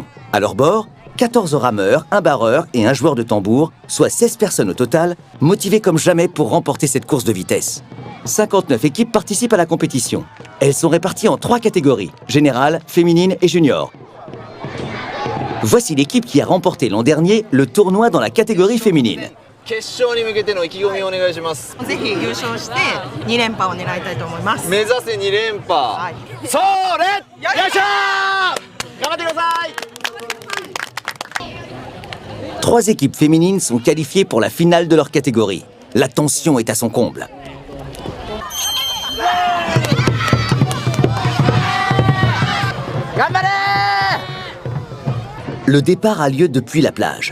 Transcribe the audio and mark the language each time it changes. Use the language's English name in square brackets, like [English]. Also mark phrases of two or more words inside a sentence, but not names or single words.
[French] À leur bord, 14 rameurs, un barreur et un joueur de tambour, soit 16 personnes au total, motivées comme jamais pour remporter cette course de vitesse. 59 équipes participent à la compétition. Elles sont réparties en 3 catégories, générale, féminine et junior. Voici l'équipe qui a remporté l'an dernier le tournoi dans la catégorie féminine. [Japanese] 決勝に向けての意気込みをお願いします。ぜひ優勝して2連覇を狙いたいと思います。目指せ2連覇。はい。それ。よいしょー。頑張ってください。 [French] 3 équipes féminines sont qualifiées pour la finale de leur catégorie. La tension est à son comble. Le départ a lieu depuis la plage.